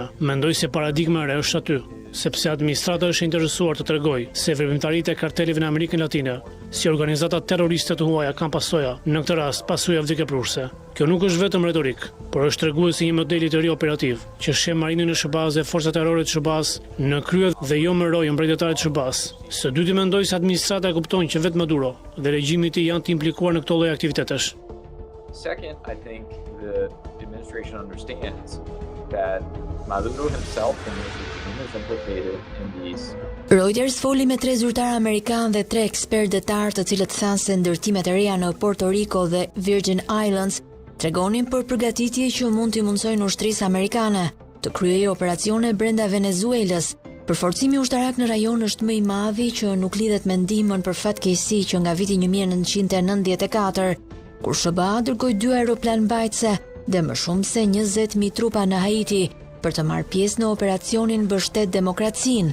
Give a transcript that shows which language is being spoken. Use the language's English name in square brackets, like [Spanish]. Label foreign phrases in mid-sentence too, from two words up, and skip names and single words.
[Albanian] Mendoj se paradigma e re është aty, sepse administrata është interesuar të tregojë se veprimtaritë e karteleve në Amerikën Latine, si organizata terroriste të huaja kanë pasoja, në këtë rast pasoja vdekjeprurse. Kjo nuk është vetëm retorik, por është treguesi një modeli të ri operativ që sheh marinën e SBA-s dhe forcat ajrore të SBA-s në krye dhe jo më rojën mbretëtare të SBA-s. Së dyti, mendoj se administrata e kupton që vetë Maduro dhe regjimi i tij janë të implikuar në këto lloj aktivitetesh. [English] Second, I think the administration understands that Maduro himself and his regime is implicated in these. [Albanian] Reuters foli me 3 zyrtarë amerikanë dhe 3 ekspertë detar, të cilët thanë se ndërtimet e reja në Puerto Rico dhe Virgin Islands tregonin për përgatitje që mund t'i mundsojnë ushtrisë amerikane të kryejë operacione brenda Venezuelës. Përforcimi ushtarak në rajon është më i madhi që nuk lidhet me ndihmën për fatkeqësi që nga viti 1994, kur SBA dërgoi 2 aeroplan mbajtëse dhe më shumë se 20.000 trupa në Haiti për të marrë pjesë në operacionin Mbështet Demokracinë.